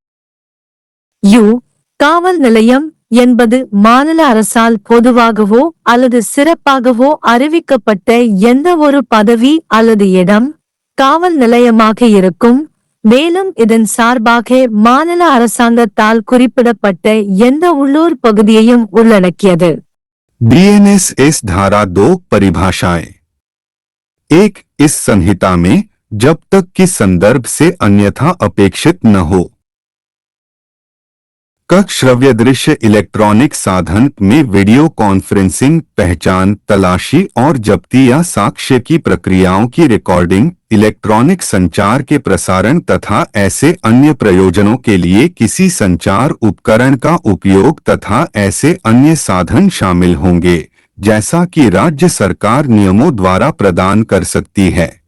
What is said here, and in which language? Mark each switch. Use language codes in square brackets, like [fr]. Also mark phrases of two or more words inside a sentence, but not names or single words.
[ta] காவல் நிலையம் என்பது மாநில அரசால் பொதுவாகவோ அல்லது சிறப்பாகவோ அறிவிக்கப்பட்ட எந்த ஒரு பதவி அல்லது இடம் காவல் நிலையமாக இருக்கும். மேலும் இதன் சார்பாக மாநில அரசாங்கத்தால் குறிப்பிடப்பட்ட எந்த உள்ளூர் பகுதியையும் உள்ளடக்கியது. [hi] BNSS धारा 2 परिभाषाएं 1. इस संहिता में जब तक कि संदर्भ से अन्यथा अपेक्षित न हो श्रव्य दृश्य इलेक्ट्रॉनिक साधन में [en] video conferencing, [hi] पहचान, तलाशी और जब्ती या साक्ष्य की प्रक्रियाओं की रिकॉर्डिंग, इलेक्ट्रॉनिक संचार के प्रसारण तथा ऐसे अन्य प्रयोजनों के लिए किसी संचार उपकरण का उपयोग तथा ऐसे अन्य साधन शामिल होंगे जैसा कि राज्य सरकार नियमों द्वारा प्रदान कर सकती है।